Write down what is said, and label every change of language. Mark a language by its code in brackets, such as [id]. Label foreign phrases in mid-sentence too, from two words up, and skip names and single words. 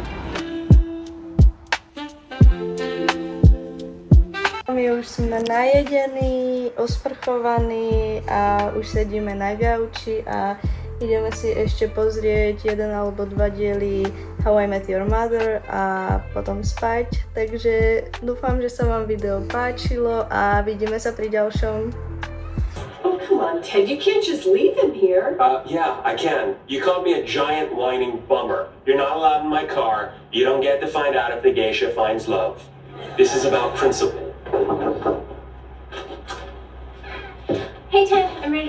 [sk] My už sme najedení, osprchovaní a už sedíme na gauči a ideme si ešte pozrieť 1 alebo 2 diely How I Met Your Mother a potom spať. Takže dúfam, že sa vám video páčilo a vidíme sa pri ďalšom. [en] Oh, come on, Ted, you can't just leave him here. Yeah, I can. You called me a giant whining bummer. You're not allowed in my car. You don't get to find out if the geisha finds love. This is about principle. Hey, Ted, I'm ready to go.